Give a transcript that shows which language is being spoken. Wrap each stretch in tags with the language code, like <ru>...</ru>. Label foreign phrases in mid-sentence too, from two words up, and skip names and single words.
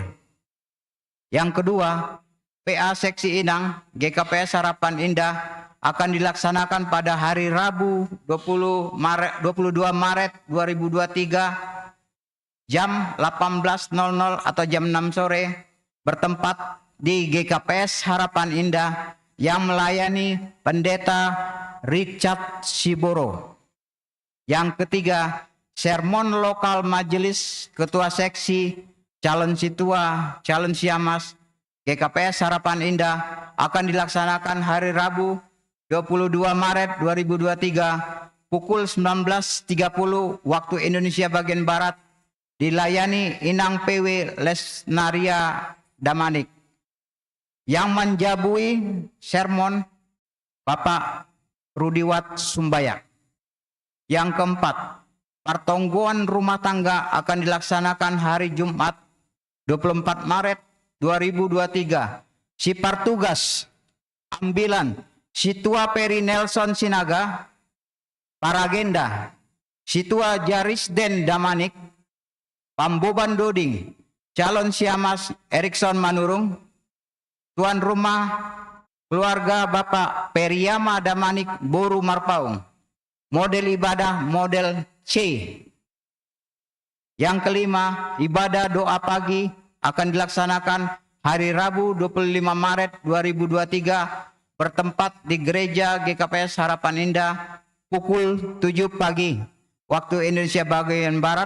<id>Yang kedua, PA Seksi Inang GKPS Harapan Indah akan dilaksanakan pada hari Rabu 22 Maret 2023 jam 18.00 atau jam 6 sore bertempat di GKPS Harapan Indah yang melayani Pendeta Richard Siboro. Yang ketiga, sermon lokal majelis ketua seksi calon situa calon siamas GKPS Harapan Indah akan dilaksanakan hari Rabu 22 Maret 2023 pukul 19.30 waktu Indonesia bagian Barat dilayani Inang PW Lesnaria Damanik. Yang menjabui sermon Bapak Rudiwat Sumbaya. Yang keempat, pertongguan rumah tangga akan dilaksanakan hari Jumat 24 Maret 2023. Sipar tugas ambilan Situa Peri Nelson Sinaga, Paragenda Situa Jarisden Damanik,</id> <bts>Pamboban Doding,</bts> <id>calon Siamas Erikson Manurung, tuan rumah keluarga Bapak Periama Damanik Boru Marpaung. Model ibadah model C. Yang kelima, ibadah doa pagi akan dilaksanakan hari Rabu 25 Maret 2023 bertempat di Gereja GKPS Harapan Indah pukul 7 pagi waktu Indonesia bagian Barat.</id>